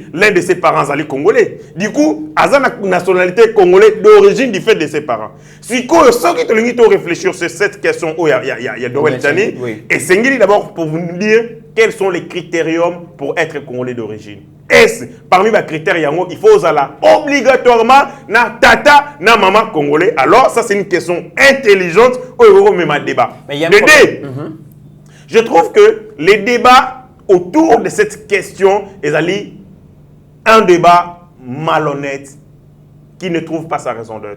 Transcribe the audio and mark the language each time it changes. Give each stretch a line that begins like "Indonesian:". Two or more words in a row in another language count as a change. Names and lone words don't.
French: L'un de ses parents est congolais. Du coup, il a une nationalité congolaise d'origine du fait de ses parents. Si ceux qui te réfléchir sur cette question, il y a Noël Tchani, et c'est d'abord pour vous dire quels sont les critériums pour être Congolais d'origine. Est-ce parmi les critères, il faut obligatoirement
Lingala: na tata,
French: na maman congolais. Alors, ça, c'est une question intelligente. Débat. Je trouve que les débats autour de cette question est un débat malhonnête qui ne trouve pas sa raison d'être.